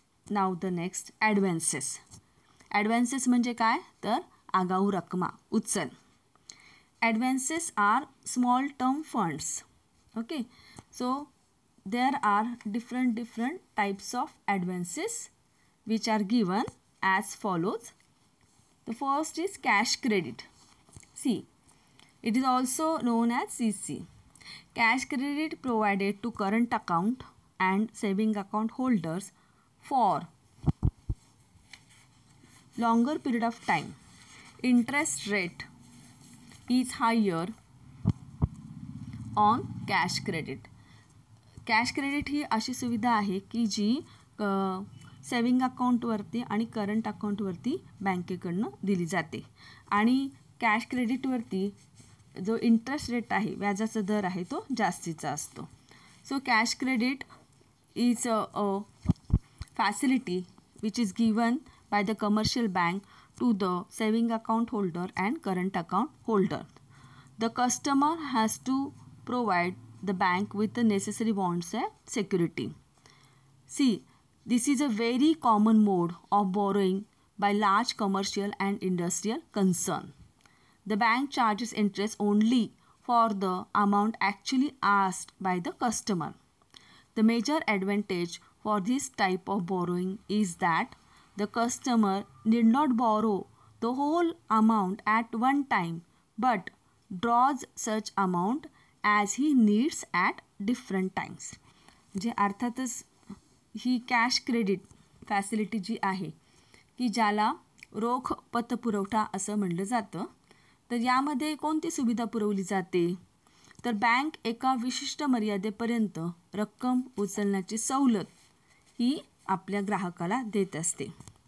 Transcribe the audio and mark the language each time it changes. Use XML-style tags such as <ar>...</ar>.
<en>Now the next advances.</en> <mr>Advances म्हणजे काय, तर आगाऊ रकमा, उचल.</mr> <en>Advances are small term funds. Okay, so there are different types of advances which are given as follows. The first is cash credit. See, it is also known as CC. Cash credit provided to current account and saving account holders for longer period of time. Interest rate is higher on cash credit.</en> <mr>Cash credit ही अशी सुविधा आहे की जी saving अकाउंटवरती आणि current अकाउंटवरती बँकेकडनं दिली जाते. आणि cash क्रेडिटवरती जो interest rate आहे, व्याजाचा दर आहे, तो जास्तीचा असतो.</mr> <en>So cash credit is a facility which is given by the commercial bank to the saving account holder and current account holder. The customer has to provide the bank with the necessary bonds and security. See, this is a very common mode of borrowing by large commercial and industrial concern. The bank charges interest only for the amount actually asked by the customer. The major advantage for this type of borrowing is that the customer need not borrow the whole amount at one time but draws such amount as he needs at different times.</en> <mr>म्हणजे अर्थातच ही cash credit facility जी आहे की ज्याला रोख पतपुरवठा असं म्हणलं जातं, तर यामध्ये कोणती सुविधा पुरवली जाते, तर बँक एका विशिष्ट मर्यादेपर्यंत रक्कम उचलण्याची सवलत ही आपल्या ग्राहकाला देत असते.</mr>